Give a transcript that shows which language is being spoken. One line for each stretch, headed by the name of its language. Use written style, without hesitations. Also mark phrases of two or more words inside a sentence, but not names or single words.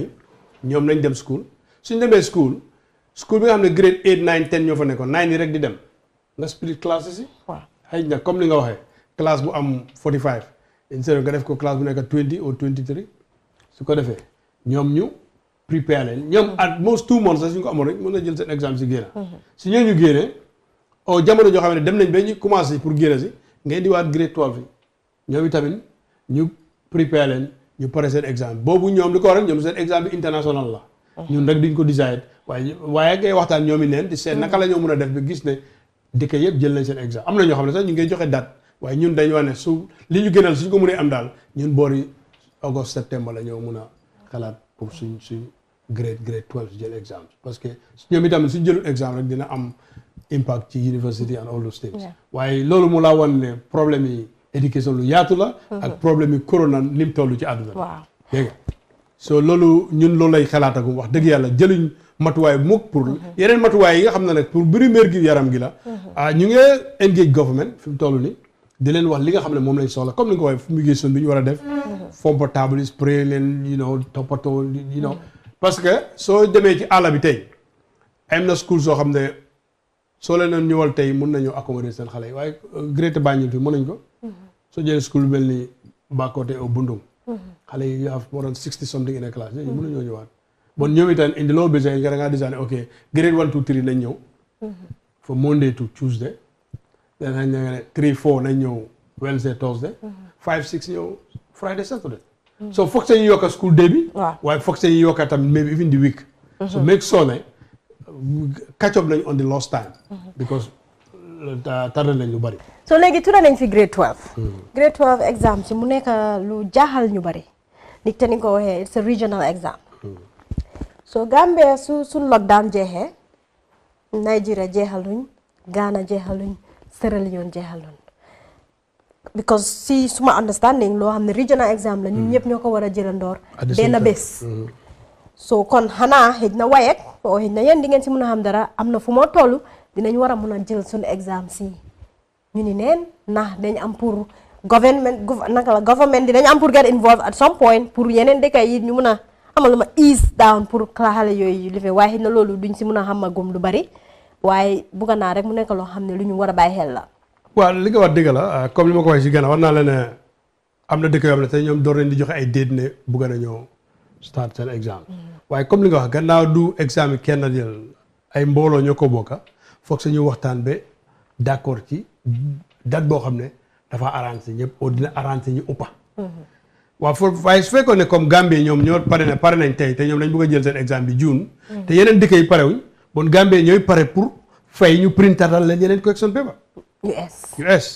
Wolof: yi ñoom nañ dem school suñ demee school bi nga xam ne grade 8 9 10 ñoo fa nekkoon 9 yi rek di dem nga
English: split classes
Wolof: yi xëy na comme li nga waxee classe bu am 45 instead nga def ko classe bu nekk 20 ou 23 su ko defee ñoom ñu prepare leen ñoom
English: at most 2 months
Wolof: sax suñu ko amoon rek mën na jël seen exemple si génn si ñoo ñu génnee o jamono joo xam ne dem nañ ba ñu commencé pour génn si ngay di waat grade 12 yi ñoom itamit ñu prepare leen ñu pare seen examen boobu ñoom li ko war ñoom seen examen bi international la ñun rek duñ ko decide waaye ngay waxtaan ñoom i neen di seet naka la ñoo mën a def ba gis ne dëkk yëpp jël nañ seen examen am na ñoo xam ne sax ñu ngay joxe date waaye ñun dañu wax ne su li ñu gënal suñ ko mënee am daal ñun boori august septembre la ñoo mën a xalaat pour suñ grade 12 jël examen
French: parce que
Wolof: ñoom itamit suñ jëlul examen rek dina am impact ci university
English: and all those things
Wolof: waaye loolu mu laa wan ne problème yi éducation lu yaatu la ak problème yi corona lim toll ci àdduna dégg nga so loolu ñun loolu lay xalaatagum wax dëgg yàlla jëluñ matuwaay mukk pour yeneen matuwaay yi nga xam ne nag pour bëri mér gi yaram gi la ñu ngi
English: engage government
Wolof: fi mu toll ni di leen wax li nga xam ne moom lañ soxla comme ni nga ko waxee fumigation bi ñu war a def fomp table spray leen toppatoo
French: parce que
Wolof: soo demee ci àll bi tey am na school soo xam ne soo leen ñëwal tey mun nañoo accommoder seen xale yi waaye Greater Banjul fi mën nañ ko soo jëlee school mel ni Bakote au Bundung xale yi
English: you have more than 60 something in a
Wolof: class ñooñu mën nañoo ñëwaat bon ñoom itam indi loolu besoin nga da ngaa design ok
English: grade 1 to 3
Wolof: nañ ñëw
English: for Monday to Tuesday
Wolof: danañ ne 3 4 nañ ñëw Wednesday Thursday 5 6 ñëw Friday Saturday so foog sa ñu yokka
English: school day
Wolof: bi waaye foog sa ñu yokka tamit
English: maybe even the week so make sure
Wolof: ne
English: catch up
Wolof: nañ
English: on the lost time because
Wolof: tardé nañ lu bari so léegi tudda nañ fi
English: grade 12 grade 12 exam
Wolof: si mu nekk lu jaaxal ñu bari nit te ni ko waxee
English: it's a regional exam so
Wolof: Gambia suñ lockdown jeexee Nigeria jeexaluñ Ghana jeexaluñ Sierra Leone jeexaluñ because si suma understanding loo xam ne
English: regional exam
Wolof: la ñun ñëpp ñoo ko war a jëlandoor benn bés so kon xanaa xëj na wayek o xëj na yéen di ngeen si mën a xam dara am na fu moo toll dinañ war a mën a jël suñu exam si ñu ni neen ndax dañ am pour government di dañ am pour
English: get involved at some point
Wolof: pour yeneen dëkk yi ñu mën a amal ma
English: ease down
Wolof: pour xale yooyu li fe waaye xëj na loolu duñ si mën a xam gum lu bari waaye bugga naa rek mu nekk loo xam ne lu ñu war a bàyyi xel la waaw li nga wax dëgg la comme li ma ko waxee si gannaaw war naa la ne am na dëkk yoo xam ne tey ñoom door nañ di joxe ay déet ne bugga nañoo start seen exam waaye comme li nga wax gannaaw du examen kenn jël ay mbooloo ñoo ko bokka foog sa ñu waxtaan ba d'accord ci date boo xam ne dafa arrangé ñëpp oo dina arrangé ñu uppa waaw waaye su fekkoon ne comme Gambie ñoom ñoo pare nañ tey te ñoom dañ bëgg a jël seen examen bi June te yeneen dëkk yi parewuñ bon Gambie ñooy pare pour fay ñu printatal leen yeneen
English: correction paper
Wolof: US